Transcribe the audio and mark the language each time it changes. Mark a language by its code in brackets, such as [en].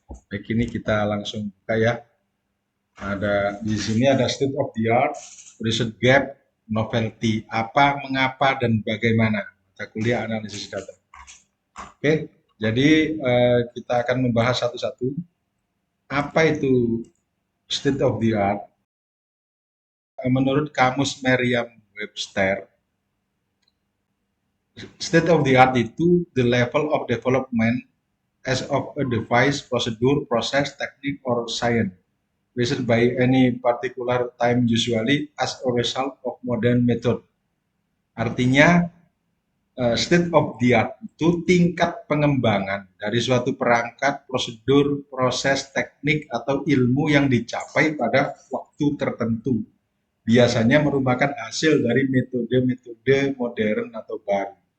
[id] Baik, ini kita langsung buka ya. Ada di sini ada state of the art, research gap, novelty. Apa, mengapa, dan bagaimana. Mata kuliah analisis data. Oke, jadi kita akan membahas satu-satu. Apa itu state of the art? Menurut kamus [en] Merriam-Webster, state of the art itu the level of development as of a device, procedure, process, technique, or science, reached by any particular time usually as a result of modern method. [id] Artinya, state of the art itu tingkat pengembangan dari suatu perangkat, prosedur, proses, teknik, atau ilmu yang dicapai pada waktu tertentu. Biasanya merupakan hasil dari metode-metode modern atau baru.